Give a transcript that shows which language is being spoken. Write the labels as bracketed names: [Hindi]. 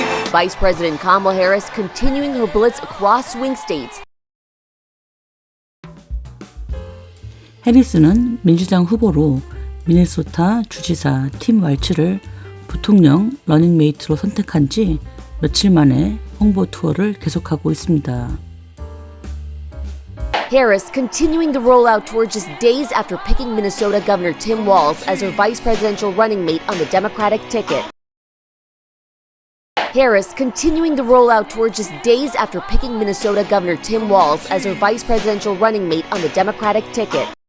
[English] Vice President Kamala Harris continuing her blitz across swing states. [Korean] 해리스는 민주당 후보로 미네소타 주지사 팀 왈츠를 부통령 러닝메이트로 선택한 지 며칠 만에 홍보 투어를 계속하고 있습니다. [English] Harris continuing the rollout tour just days after picking Minnesota Governor Tim Walz as her vice presidential running mate on the Democratic ticket. Harris continuing the rollout tour just days after picking Minnesota Governor Tim Walz as her vice presidential running mate on the Democratic ticket.